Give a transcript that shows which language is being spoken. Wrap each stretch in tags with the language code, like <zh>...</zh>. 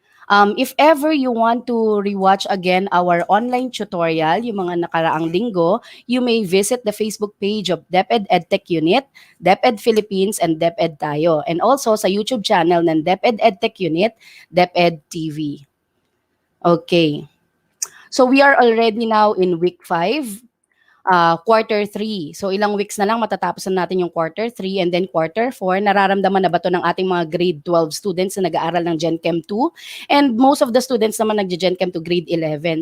<en>If ever you want to rewatch again our online tutorial,</en> <tl>yung mga nakaraang linggo,</tl> <en>you may visit the Facebook page of DepEd Edtech Unit, DepEd Philippines, and DepEd Tayo. And also sa YouTube channel ng DepEd Edtech Unit, DepEd TV. Okay. So we are already now in week 5, quarter 3.</en> <tl>So ilang weeks na lang matatapos na natin yung quarter 3 and then quarter 4. Nararamdaman na ba to ng ating mga grade 12 students na nag-aaral ng Gen Chem 2?</tl> <en>And most of the students</en> <tl>naman</tl> <en>nag-Gen Chem to grade 11.</en>